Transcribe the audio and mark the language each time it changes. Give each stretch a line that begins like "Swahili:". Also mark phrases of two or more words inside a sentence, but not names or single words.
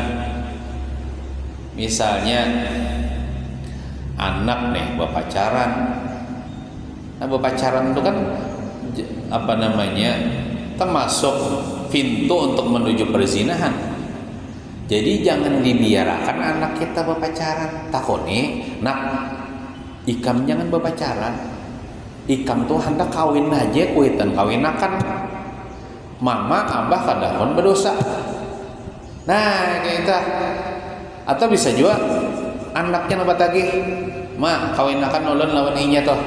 Banjar: Misalnya anak nih berpacaran.
Indonesian: Nah, berpacaran itu kan termasuk pintu untuk menuju perzinahan. Jadi jangan dibiarkan anak kita berpacaran.
Banjar: Takoni, nak, ikam jangan berpacaran. Ikam tuh hendak kawin aja, kuitan kawinakan. Mama, abah kadang berdosa. Nah, kita atau bisa juga anaknya nabat lagi, ma kawinakan ulun lawan inya toh.